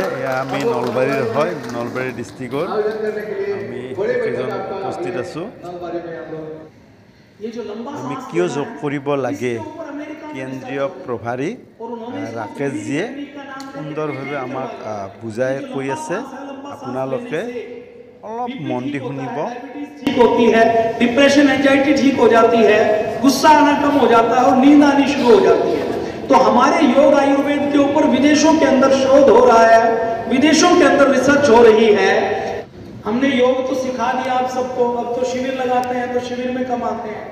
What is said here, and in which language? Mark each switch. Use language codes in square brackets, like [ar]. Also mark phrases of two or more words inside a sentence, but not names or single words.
[as] এয়া আমি নলবাৰীৰ হয়, নলবাৰী ডিষ্ট্ৰিক্টৰ আমি কেইজন উপস্থিত আছোঁ। আমি কিয় যোগ কৰিব লাগে, কেন্দ্ৰীয় প্ৰভাৰী ৰাকেশজীয়ে সুন্দৰভাৱে আমাক বুজাই কৈ আছে। আপোনালোকে অলপ মন দি শুনিব। [hi] ठीक होती है, [en] depression anxiety [hi] ठीक हो जाती है, गुस्सा आना कम हो जाता है और नींद आनी शुरू हो जाती है। तो हमारे योग आयुर्वेद के ऊपर विदेशों के अंदर शोध हो रहा है, विदेशों के अंदर रिसर्च हो रही है। हमने योग तो सिखा दिया आप सबको, अब तो शिविर लगाते हैं, तो शिविर में कम आते हैं।